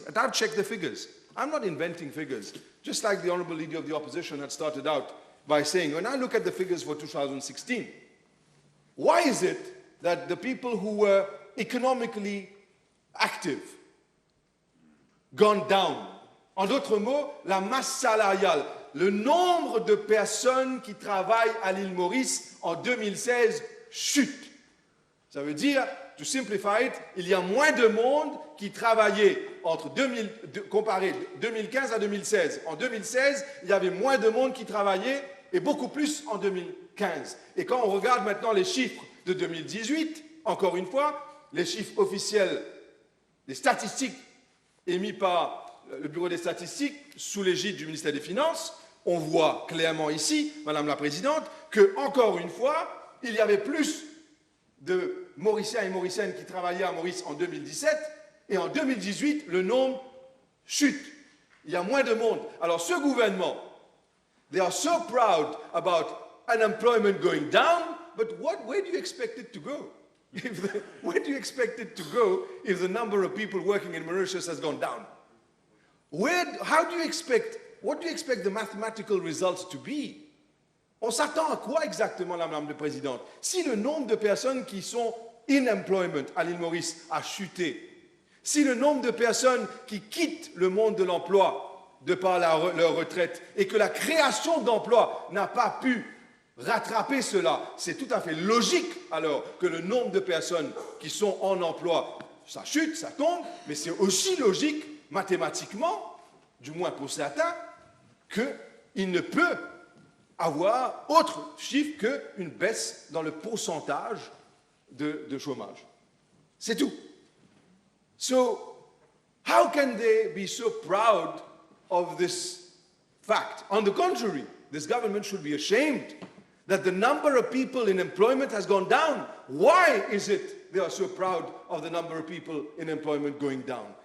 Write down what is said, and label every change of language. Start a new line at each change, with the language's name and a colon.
English: And I've checked the figures. I'm not inventing figures. Just like the Honorable Leader of the Opposition had started out by saying, when I look at the figures for 2016, why is it that the people who were economically active gone down?
French: En d'autres mots, la masse salariale, le nombre de personnes qui travaillent à l'île Maurice en 2016 chute. Ça veut dire,
English: to simplify it,
French: il y a moins de monde qui travaillait entre comparé 2015 à 2016. En 2016, il y avait moins de monde qui travaillait et beaucoup plus en 2015. Et quand on regarde maintenant les chiffres de 2018, encore une fois, les chiffres officiels, les statistiques émis par le Bureau des statistiques sous l'égide du ministère des Finances, on voit clairement ici, Madame la Présidente, que, encore une fois, il y avait plus de Mauriciens et Mauriciennes qui travaillaient à Maurice en 2017, et en 2018, le nombre chute. Il y a moins de monde. Alors ce gouvernement,
English: they are so proud about unemployment going down, but where do you expect it to go? Where do you expect it to go if the number of people working in Mauritius has gone down? What do you expect the mathematical results to be?
French: On s'attend à quoi exactement, Madame la Présidente? Si le nombre de personnes qui sont
English: in employment
French: à l'île Maurice a chuté, si le nombre de personnes qui quittent le monde de l'emploi de par leur retraite et que la création d'emplois n'a pas pu rattraper cela, c'est tout à fait logique alors que le nombre de personnes qui sont en emploi, ça chute, ça tombe, mais c'est aussi logique mathématiquement, du moins pour certains, qu'il ne peut avoir autre chiffre qu'une baisse dans le pourcentage de chômage. C'est tout.
English: So, how can they be so proud of this fact? On the contrary, this government should be ashamed that the number of people in employment has gone down. Why is it they are so proud of the number of people in employment going down?